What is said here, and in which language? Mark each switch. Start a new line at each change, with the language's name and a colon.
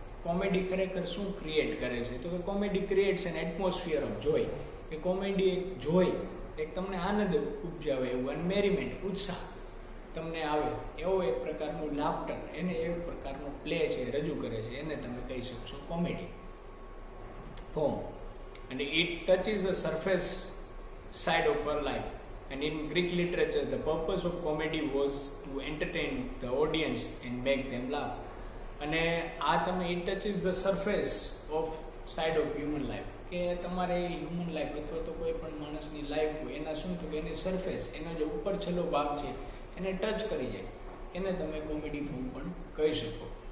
Gujarati: Comedy ખરેખર શું create કરે છે તો કે
English: comedy creates an atmosphere of joy,
Gujarati: કે કોમેડી એક જોય, એક તમને આનંદ ઉપજાવે એવું, અને મેરીમેન્ટ ઉત્સાહ તમને આવે એવો એક પ્રકારનું લાફ્ટર, એને એક પ્રકારનો પ્લે છે રજૂ કરે છે, એને તમે કહી શકશો કોમેડી ફોર્મ.
English: અને it touches a surface side of our life. And in Greek literature, the purpose of comedy was to entertain the audience and make them laugh.
Gujarati: અને આ તમે
English: it touches the surface of side of human life,
Gujarati: કે તમારે human life અથવા તો કોઈ પણ માણસની લાઈફ હોય એના શું તો કે એની સરફેસ, એનો જે ઉપર છેલ્લો ભાગ છે એને ટચ કરી જાય, એને તમે કોમેડી ફોર્મ પણ કહી શકો.